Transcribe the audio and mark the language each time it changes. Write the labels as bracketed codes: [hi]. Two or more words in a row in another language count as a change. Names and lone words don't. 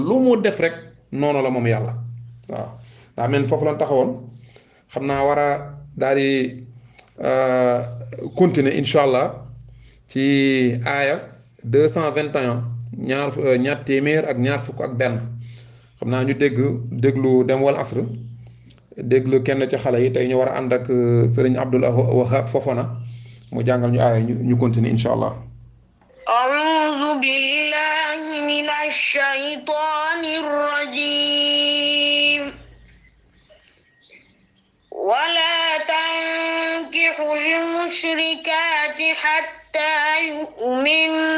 [wo] lu mu def rek noonu la moom yàlla waaw daa mel foofu lan taxawoon xam naa war a daal di continuer [ar] إن شاء الله [wo] ci aaya 221 ñaar téeméer ak ñaar fukk ak benn xam naa ñu déglu dem wal asr déglu kenn ci xale yi tey ñu war a ànd ak sëriñ Abdul Wahab Fofana mu jàngal ñu aaya ñu continuer [ar] إن شاء الله. أعوذ بالله من الشيطان الرجيم ولا تنكحوا المشركات حتى يؤمن